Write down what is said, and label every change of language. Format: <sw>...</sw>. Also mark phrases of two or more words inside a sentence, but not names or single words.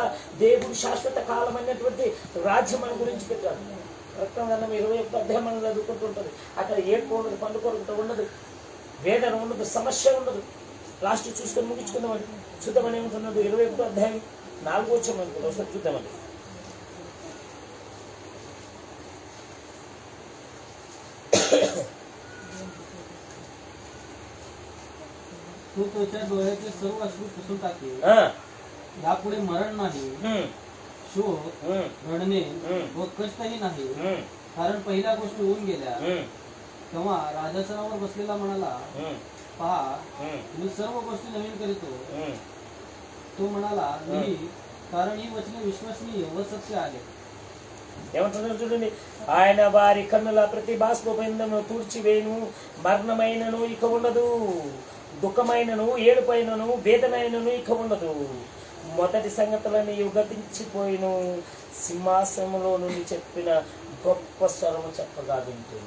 <te>దేవుడు శాశ్వత కాలం అనేటువంటి రాజ్యం మన గురించి పెట్టాడు. రక్తం 21 అధ్యాయం మనం చదువుకుంటుంటుంది. అక్కడ ఏడుపు ఉండదు, పండు కొరత ఉండదు, వేదన ఉండదు, సమస్య ఉండదు. లాస్ట్ చూసుకొని ముగించుకుందామని చూద్దామని ఏముంటున్నాడు? 21 అధ్యాయం 4వ వచనం అనుకుంటా, ఒకసారి చూద్దామని.</te> <mr>तो त्याच्या डोळ्याचे सर्व अश्रू पुसून टाकेल. यापुढे मरण नाही, शोक, रडणे व कष्टही नाही, कारण पहिल्या गोष्टी होऊन गेल्या. तेव्हा राजासनावर बसलेला म्हणाला, पहा मी सर्व गोष्टी नवीन करीतो. तो म्हणाला, नाही, कारण ही वचने विश्वसनीय व सत्य आहेत.</mr> <te>ఏమంటున్నారు చూడండి, ఆయన వారి కన్నుల ప్రతి బాష్పబిందును తూర్చివేయును, మరణమైనను ఇక ఉండదు, దుఃఖమైనను ఏడుపైనను వేదనైనను ఇక ఉండదు, మొదటి సంగతులని గతించిపోయిను, సింహాసనంలో నుండి చెప్పిన గొప్ప స్వరము చెప్పగా వింటుంది.</te>